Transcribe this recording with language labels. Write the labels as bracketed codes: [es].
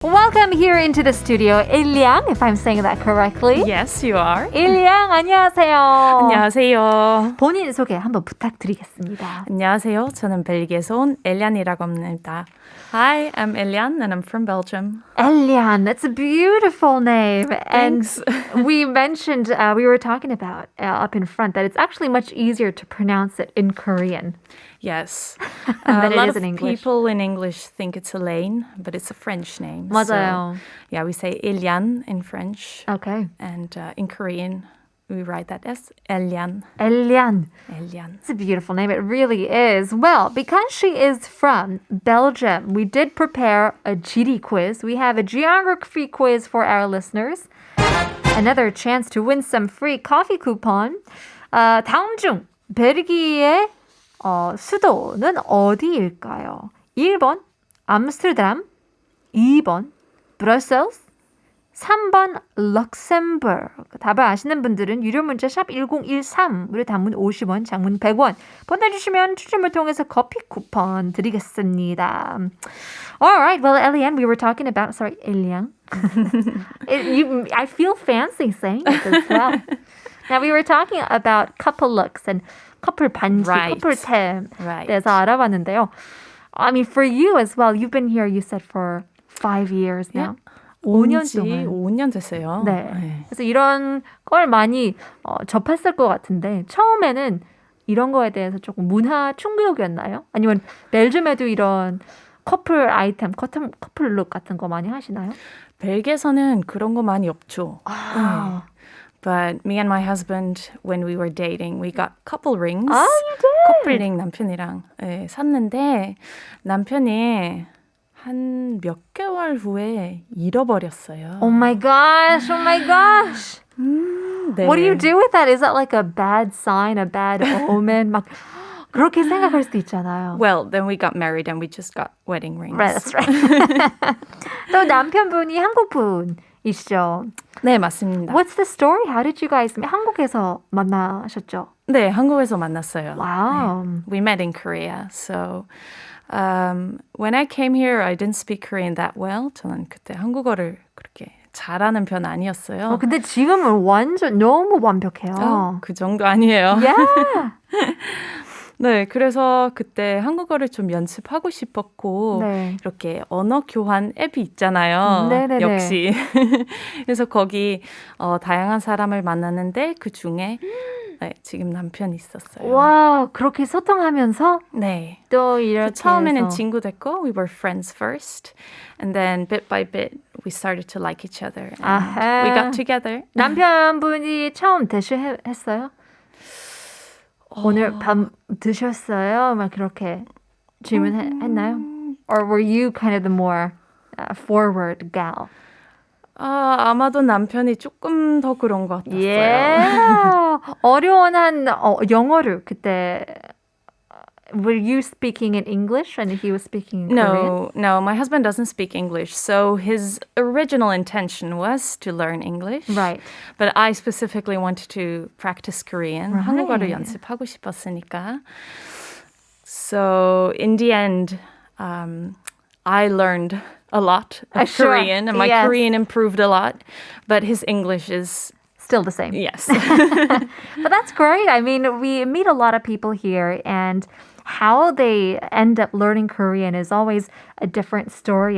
[en] Welcome here into the studio, Eliane, if I'm saying that correctly. Yes, you are. [ko] Eliane, 안녕하세요. 안녕하세요. 본인 소개 한번 부탁드리겠습니다. 안녕하세요. 저는 벨기에에서 온 엘리안이라고 합니다. [en] Hi, I'm Eliane and I'm from Belgium. Eliane, that's a beautiful name. Thanks. And we mentioned, we were talking about up in front that it's actually much easier to pronounce it in Korean. Yes. than a it lot is of in English. people in English think it's Elaine, but it's a French name. [ko] 맞아요. [en] So, yeah, we say Eliane in French. Okay. And in Korean, we write that as Eliane. Eliane. Eliane. It's a beautiful name. It really is. Well, because she is from Belgium, we did prepare a GD quiz. We have a geography quiz for our listeners. Another chance to win some free coffee coupon. [ko] 다음 중 벨기에의 수도는 어디일까요? 1번 암스테르담, 2번 브러셀스, 3번 럭셈버그. 답을 아시는 분들은 유료 문자 샵 1013으로 단문 50원, 장문 100원 보내주시면 추첨을 통해서 커피 쿠폰 드리겠습니다. [en] Alright, well, Eliane, we were talking about, sorry, Eliane. I feel fancy saying it as well. Now, we were talking about couple looks and couple 반지, couple 템. [ko] 대해서 알아봤는데요. [en] I mean, for you as well, you've been here, you said, for 5 years now. [ko] 5년 동안. 5년 됐어요. 네. 그래서 이런 걸 많이 접했을 것 같은데 처음에는 이런 거에 대해서 조금 문화 충격이었나요? 아니면 벨gium에도 이런 커플 아이템, 커플 룩 같은 거 많이 하시나요? 벨기에에서는 그런 거 많이 없죠. 아. [en] But me and my husband, when we were dating, we got couple rings. 아, you did? [ko] 커플링 남편이랑 샀는데 남편이 한 몇 개월 후에 잃어버렸어요. [en] Oh my gosh, oh my gosh. 네. What do you do with that? Is that like a bad sign, a bad omen? [ko] 막 그렇게 생각할 수도 있잖아요. [en] Well, then we got married and we just got wedding rings. Right, that's right. [ko] 또 남편분이 한국 분이시죠? 네, 맞습니다. [en] What's the story? How did you guys meet? [ko] 한국에서 만나셨죠? 네, 한국에서 만났어요. [en] Wow. 네. We met in Korea. So when I came here, I didn't speak Korean that well. [ko] 저는 그때 한국어를 그렇게 잘하는 편 아니었어요. 근데 지금은 완전 너무 완벽해요. 그 정도 아니에요. [en] Yeah. [ko] 네, 그래서 그때 한국어를 좀 연습하고 싶었고 네. 이렇게 언어 교환 앱이 있잖아요. 네네네. 역시. 그래서 거기 다양한 사람을 만났는데 그 중에 네, 지금 남편이 있었어요. 와, 그렇게 소통하면서 네. 또 이렇게 처음에는 해서. 친구 됐고 [en] we were friends first. And then bit by bit we started to like each other. And [ko] 아하. [en] we got together. [ko] 남편분이 처음 대시했어요? 오늘 밤 드셨어요? 막 그렇게 질문했나요? [en] Or were you kind of the more forward gal? [ko] 아마도 남편이 조금 더 그런 것 같았어요. [en] Yeah. [ko] 어려운 한 영어를 그때 [en] were you speaking in English and he was speaking in Korean? No, my husband doesn't speak English. So his original intention was to learn English. Right. But I specifically wanted to practice Korean. Right. [ko] 한국어를 연습하고 싶었으니까. [en] So in the end, I learned a lot of Sure. Korean and my Yes. Korean improved a lot. But his English is Still the same. yes. But that's great. I mean, we meet a lot of people here and how they end up learning Korean is always a different story.